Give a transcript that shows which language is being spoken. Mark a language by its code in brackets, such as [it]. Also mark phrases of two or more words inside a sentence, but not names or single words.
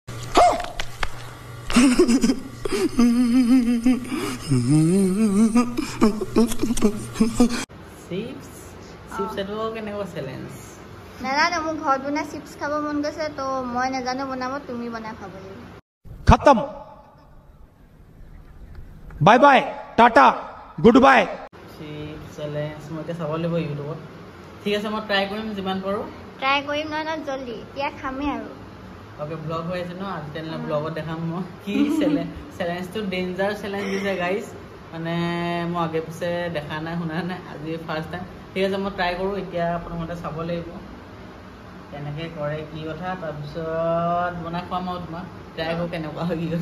[as] চিপস এটো কেনেকুৱা চ্যালেঞ্জ নাজানো মোক ঘৰত বনাই চিপস খাব মন গৈছে তো মই নাজানো বনাব তুমি বনাই খাব লাগিব [en] खत्म bye bye tata good bye [as] চিপস চ্যালেঞ্জ মই চাব লাগিব ইউটিউবত ঠিক আছে মই ট্রাই কৰিম যিমান পাৰো ট্রাই কৰিম না জলদি এতিয়া খামে আৰু ওকে ব্লগ হৈ আছে ন আজি তেনে ব্লগত দেখাম মই কি চ্যালেঞ্জটো [en] danger challenge [as] দিছে গাইস মানে মই আগে পিছে দেখা নাই শুনা নাই আজি [en] first time [as] ঠিক আছে মই ট্রাই কৰো এতিয়া প্ৰথমতে চাব লাগিব কেনেকৈ কৰে কি কথা তাৰপিছত বনাই খুৱাম আৰু তোমাক ট্রাই কৰো কেনেকুৱা হয় কি কথা